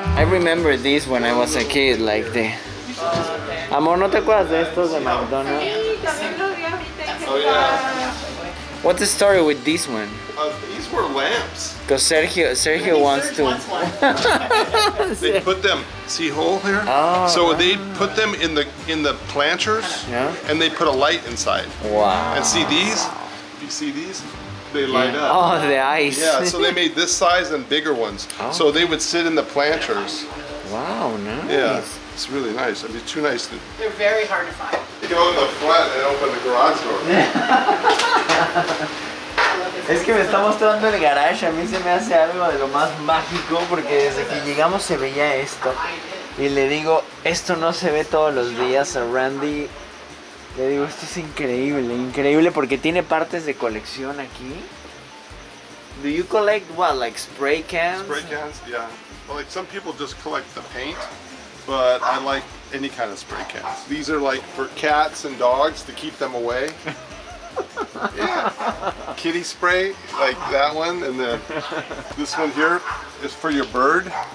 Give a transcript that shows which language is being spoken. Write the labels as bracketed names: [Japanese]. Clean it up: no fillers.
[English] remember this when I was a kid, like the... [Spanish] Amor, ¿no te acuerdas de estos de McDonald's? [English] Oh yeah. What's the story with this one? These were lamps. Because Sergio wants to... They put them. See hole here? Oh, so right. they put them in the planters, Yeah. and they put a light inside. Wow. And see these? If you see these, they light up. Oh, the ice. Yeah, so they made this size and bigger ones. Oh. So they would sit in the planters. Wow, nice. Yeah, it's really nice. It'd be too nice to They're very hard to find. go in the front and open the garage door. [Spanish] Es que me está mostrando el garage, a mí se me hace algo de lo más mágico porque desde que llegamos se veía esto y le digo, esto no se ve todos los días a Randy, le digo, esto es increíble, increíble porque tiene partes de colección aquí. [English] Do you collect what, like spray cans? Spray cans, yeah. Well, like some people just collect the paint, but I like any kind of spray cans. These are like for cats and dogs to keep them away. Yeah. Kitty spray, like that one, and then this one here is for your bird.